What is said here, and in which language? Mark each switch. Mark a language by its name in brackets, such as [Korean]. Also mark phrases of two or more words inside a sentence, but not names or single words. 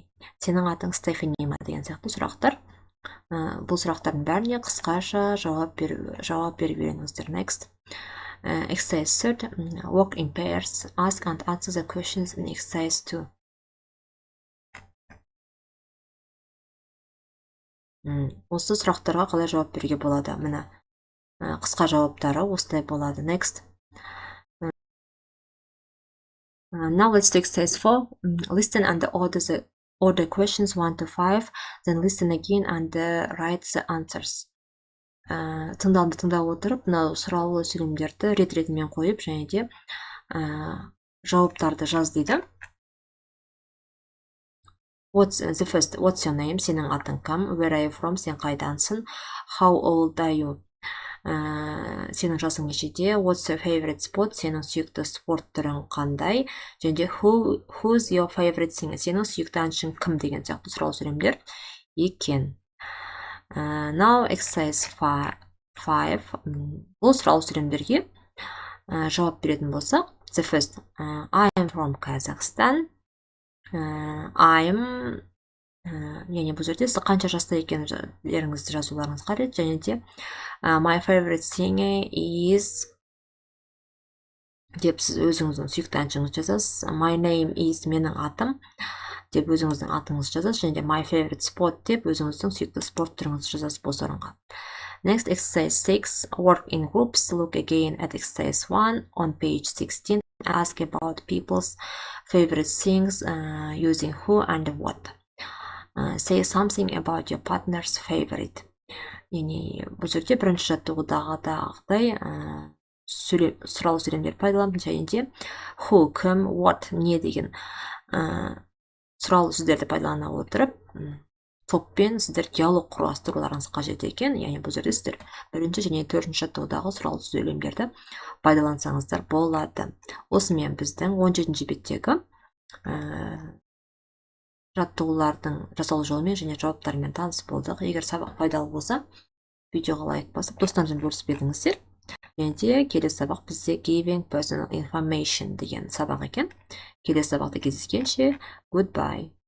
[Kazakh] Сенің атың Stephanie ма деген сияқты сұрақтар. Бұл сұрақтардың бәріне қысқаша жауап беріп үйреніңіздер. [English] Next. Exercise 3. Walk in pairs. Ask and answer the questions in exercise 2. [Kazakh] Осы сұрақтарға қалай жауап беруге болады? Міне қысқа жауаптары осылай болады. [English] Next. Now let's do exercise 4. Listen and order questions 1 to 5. Then listen again and write the answers. [Kazakh] Тыңдап отырып, мына сұраулы сөйлемдерді рет-ретімен қойып, және де жауаптарды жаз дейді. [English] The first. What's your name? [Kazakh] Сенің атың кім? [English] Where are you from? [Kazakh] Сен қайдансың? [English] How old are you? [Kazakh] Сенің жасың нешеде? [English] What's your favorite sport? [Kazakh] Сенің сүйікті спорт түрің қандай? Және де [English] who's your favorite singer? [Kazakh] Сенің сүйікті әншің кім деген сияқты сұрау сөйлемдер екен. [English] Now exercise 5. [Kazakh] Бұл сұрау сөйлемдерге жауап беретін болсақ, [English] the first. I am from Kazakhstan. [Kazakh] I'm яғни бұл жерде сіз қанша жаста екендеріңізді жазуларыңыз қажет. Және де [English] my favorite singer is [Kazakh] деп сіз өзіңіздің сүйікті әншіңізді жазасыз. [English] My name is [Kazakh] менің атым деп өзіңіздің атыңызды жазасыз. Және де [English] my favorite sport [Kazakh] деп өзіңіздің сүйікті спорт түріңізді жазасыз бос орынға. [English] Next, exercise 6. Work in groups. Look again at exercise 1 on page 16. Ask about people's favorite things using who and what. Say something about your partner's favorite. [Kazakh] Яғни бұл жерде бірінші жаттығудағыдай сұрау сөйлемдер пайдаланып, және де who, кім, what, не деген сұрау сөздерді пайдалана отырып, топпен сіздер диалог құрастыруларыңыз қажет екен. Яғни бұл жерде сіздер бірінші және төртінші жаттығудағы сұрау сөйлемдерді пайдалансаңыздар болады. Осымен біздің 17-ші беттегі жаттығулардың жасалу жолымен және жауаптарымен таныс болдық. Егер сабақ пайдалы болса, видеоға лайк басып, достарыңызбен бөлісіп кетіңіздер. Және де келесі сабақ бізде [English] giving personal information [Kazakh] деген сабақ екен. Келесі сабақта кездескенше, goodbye.